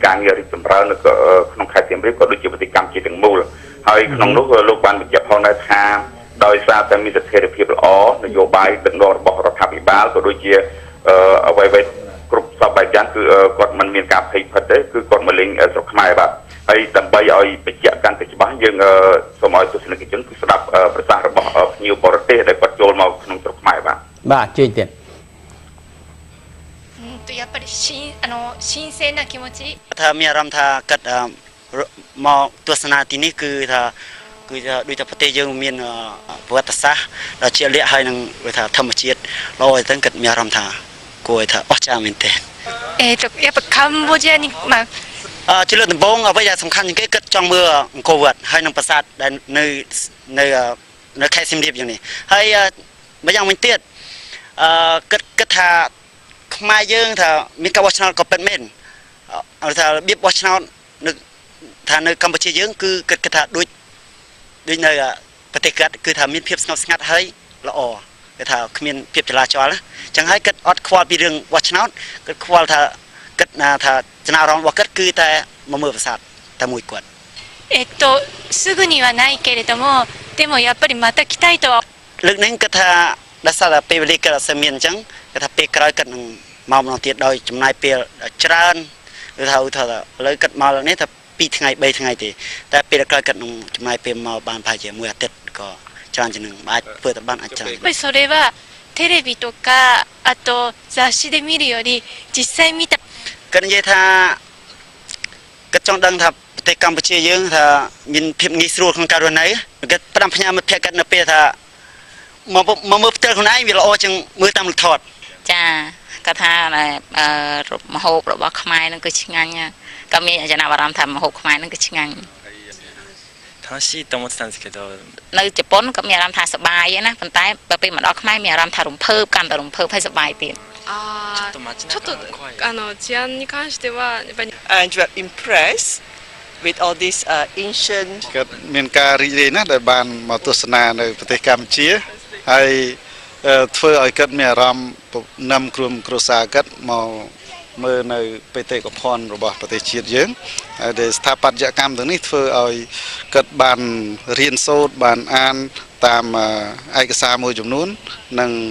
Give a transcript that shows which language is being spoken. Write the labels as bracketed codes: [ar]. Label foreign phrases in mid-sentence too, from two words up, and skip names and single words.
[km] ការងាររីកចម្រើននៅក្នុងខេត្តសៀមរាបក៏ដូចជាប្រតិកម្មជាទាំងមូលហើយក្នុងនោះលោកបានបញ្ជាក់ផងដែរថាដោយសារតែមានស្ថិរភាពល្អនយោបាយដឹកនាំរបស់រដ្ឋាភិបាលក៏ដូចជាអ្វីគ្រប់សពបែបយ៉ាងគឺគាត់មិនមានការភ័យភិតទេគឺគាត់មកលេងស្រុកខ្មែរបាទហើយដើម្បីឲ្យបញ្ជាក់កាន់តែច្បាស់យើងសូមឲ្យទស្សនិកជនគឺស្ដាប់ប្រសាសន៍របស់ភ្ញៀវបរទេសដែលគាត់ចូលមកក្នុងស្រុកខ្មែរ បាទជឿទៀត [ja] やっぱり新鮮な気持ち [km] ថាមានអារម្មណ៍ថាគិតមកទស្សនាទីនេះគឺថាដូចថាប្រទេសយើងមានប្រវត្តិសាស្ត្រដ៏ជាក់លាក់ហើយនឹងថាធម្មជាតិល្អអញ្ចឹងគិតមានអារម្មណ៍ថាគួរថាអស្ចារ្យមែនទេ [ja] やっぱカンボジアに [km] ជាលើកដំបូងអ្វីដែលសំខាន់ជាងគេគិតចង់មើលអង្គរវត្តហើយនឹងប្រាសាទដែលនៅខេត្តសៀមរាបយ៉ាងនេះហើយម្យ៉ាងវិញទៀតគិតថាខ្មែរយើងថាមានការបោះឆ្នោតក៏ពិតមែនថារបៀបបោះឆ្នោតនៅកម្ពុជាយើងគឺគិតថាដូចនៅ ប្រទេសគាត់គឺថាមានភាពស្ងប់ស្ងាត់ហើយល្អគេថាគ្មានភាពចលាចលណាចឹងហើយគាត់អត់ខ្វល់ពីរឿងបោះឆ្នោតគាត់ខ្វល់ថាគាត់ថាចំណារងរបស់គាត់គឺតែមកមើលប្រាសាទតែមួយគាត់ [ja] すぐにはないけれどもでもやっぱりまた来たいと [km] លើកនេះគាត់ថាដោយសារតែពេលវេលាគាត់អត់សូវមានអញ្ចឹងគាត់ថាពេលក្រោយគាត់នឹងមកម្ដងទៀតដោយចំណាយពេលច្រើនឬថាឥឡូវគាត់មកលើនេះថា2ថ្ងៃ3ថ្ងៃទេតែពេលក្រោយគាត់នឹងចំណាយពេលមកបានប្រហែលជាមួយអាទិត្យក៏ច្រើនជាងនឹងអាចធ្វើទៅបានអាចច្រើន [ja] やっぱりそれはテレビとかあと雑誌で見るより実際見た [km] គាត់និយាយថាគាត់ចង់ដឹងថាប្រទេសកម្ពុជាយើងថាមានភាពងាយស្រួលក្នុងការរស់នៅគាត់ផ្ដាំផ្ញើមិត្តភក្តិគាត់នៅពេលថាមកមើលផ្ទាល់ខ្លួនឯងវាល្អជាងមើលតាមរូបថត ចាគាត់ថាមហូបរបស់ខ្មែរនឹងគឺឆ្ងាញ់ក៏មានចំណាប់អារម្មណ៍ថាមហូបខ្មែរនឹងគឺឆ្ងាញ់ [ja] 楽しいと思ってたんですけど [km] នៅជប៉ុនក៏មានអារម្មណ៍ថាសប្បាយណាប៉ុន្តែពេលមកដល់ខ្មែរមានអារម្មណ៍ថារំភើបកាន់តែរំភើបហើយសប្បាយទៀត [ja] ちょっと治安に関してはやっぱり [en] And you are impressed with all this ancient [km] គាត់មានការរីករាយណាស់ដែលបានមកទស្សនានៅប្រទេសកម្ពុជាហើយធ្វើឲ្យគាត់មានអារម្មណ៍នាំក្រុមគ្រួសារគាត់មកមើលនៅបេតិកភណ្ឌរបស់ប្រទេសជាតិយើងហើយដែលស្ថាបត្យកម្មទាំងនេះធ្វើឲ្យគាត់បានរៀនសូត្របានអានតាមឯកសារមួយចំនួននិង